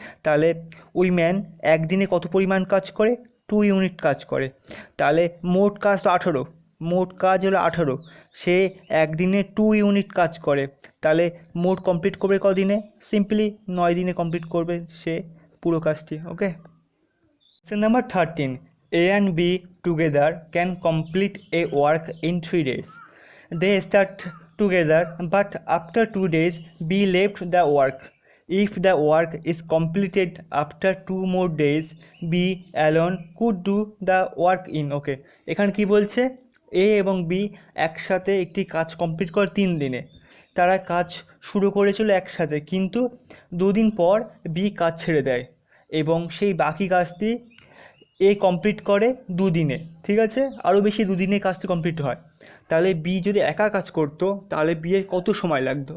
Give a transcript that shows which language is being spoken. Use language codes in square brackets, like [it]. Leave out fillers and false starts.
[bn] তাহলে ওই ম্যান একদিনে কত পরিমাণ কাজ করে? 2 ইউনিট কাজ করে। তাহলে মোট কাজ তো 18, মোট কাজ হলো 18, সে একদিনে 2 ইউনিট কাজ করে। তাহলে মোট কমপ্লিট করবে কদিনে? সিম্পলি 9 দিনে কমপ্লিট করবে সে পুরো কাজটি। [en] Okay, Question number 13. A and B together can complete a work in 3 days. They start together, but after 2 days, B left the work. If the work is completed after 2 more days, B alone could do the work in. Okay, [bn] এখানে কি বলছে? এ এবং B একসাথে একটি কাজ complete করে 3 দিনে। তারা কাজ শুরু করেছিল একসাথে, কিন্তু 2 দিন পর বি কাজ ছেড়ে দেয় এবং সেই বাকি কাজটি এ কমপ্লিট করে 2 দিনে। ঠিক আছে, আরও বেশি 2 দিনে কাজটি কমপ্লিট হয়। তাহলে বি যদি একা কাজ করতো তাহলে বি এর কত সময় লাগতো?